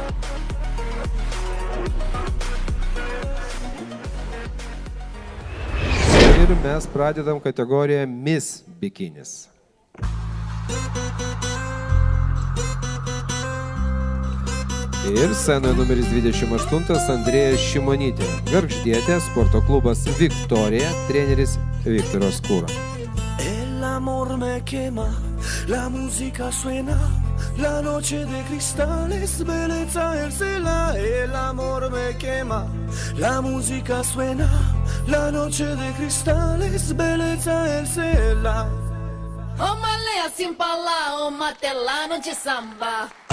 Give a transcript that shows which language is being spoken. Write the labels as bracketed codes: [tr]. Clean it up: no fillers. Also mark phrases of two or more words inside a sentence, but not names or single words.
[lt] Ir mes pradedam kategoriją Miss Bikinis. Ir scenoje numeris 28 Andrėja Šimonytė. Gargždietė, sporto klubas Viktorija, treneris Viktoras Kūra. [es] El amor me quema, la música suena. La noche de cristales, belleza el cela, el amor me quema. La música suena, la noche de cristales, belleza el cela. [pt] Ô malé assim pra lá, ô matelano de samba.